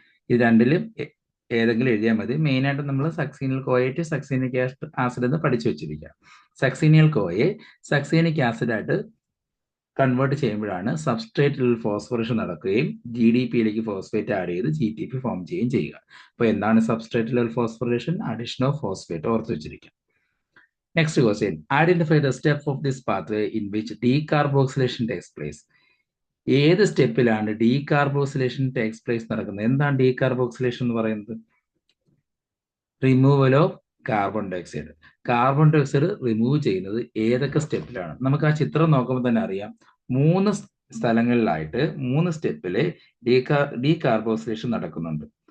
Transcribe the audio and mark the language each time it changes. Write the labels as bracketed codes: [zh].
[ml] ഇത് രണ്ടിലും ഏതെങ്കിലും എഴുതിയാൽ മതി. മെയിൻ ആയിട്ട് നമ്മൾ സക്സീനിയൽ കോയ ടു സക്സീനിക് ആസിഡ് എന്ന് പഠിച്ചു വെച്ചിരിക്കുക. സക്സീനിയൽ കോയെ സക്സീനിക് ആസിഡ് ആയിട്ട് കൺവേർട്ട് ചെയ്യുമ്പോഴാണ് സബ്സ്ട്രേറ്റ് ലെവൽ ഫോസ്ഫോറേഷൻ നടക്കുകയും GDPയിലേക്ക് ഫോസ്ഫേറ്റ് ആഡ് ചെയ്ത് GTP ഫോം ചെയ്യുകയും ചെയ്യുക. അപ്പോൾ എന്താണ് substrate level ഫോസ്ഫോറേഷൻ? Addition of phosphate. ഓർത്ത് വെച്ചിരിക്കുക. [en] Next question, identify the step of this pathway in which decarboxylation takes place. [ml] ഏത് സ്റ്റെപ്പിലാണ് ഡീകാർബോക്സിലേഷൻ ടേക്സ് പ്ലേസ് നടക്കുന്നത്? എന്താണ് ഡീകാർബോക്സിലേഷൻ എന്ന് പറയുന്നത്? Removal of carbon dioxide. Carbon dioxide remove ചെയ്യുന്നത് ഏതൊക്കെ സ്റ്റെപ്പിലാണ്? നമുക്ക് ആ ചിത്രം നോക്കുമ്പോൾ തന്നെ അറിയാം. 3 സ്ഥലങ്ങളിലായിട്ട് 3 സ്റ്റെപ്പില് ഡീകാർബോക്സിലേഷൻ നടക്കുന്നുണ്ട്.